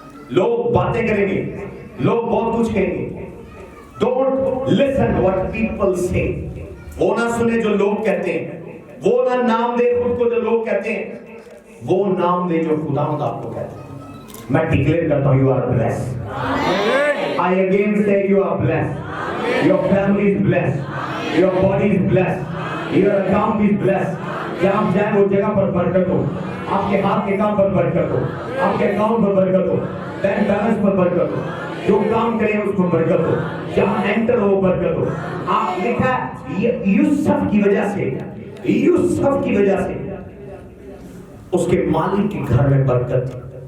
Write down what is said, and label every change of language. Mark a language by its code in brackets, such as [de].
[ur] لوگ باتیں کریں گے, لوگ بہت کچھ کہیں گے. [en] Don't listen what people say. [ur] وہ نہ سنے جو لوگ کہتے ہیں, وہ نہ نام دے خود کو جو لوگ کہتے ہیں, وہ نام دے جو خداوند آپ کو کہتے ہیں. میں ڈکلیئر کرتا ہوں [en] you are blessed. I again say you are blessed. Your family is blessed. Your body is blessed. Your account is blessed. [ur] کہ آپ جائیں وہ جگہ پر برکت ہو, آپ کے ہاتھ کے کام پر برکت ہو, آپ کے اکاؤنٹ پر برکت ہو, بینک بیلنس پر برکت ہو, جو کام کریں اس پر برکت ہو, جہاں انٹر ہو برکت ہو. آپ لکھا ہے یوسف کی وجہ سے, یوسف کی وجہ سے اس کے مالک کے گھر میں برکت تھی.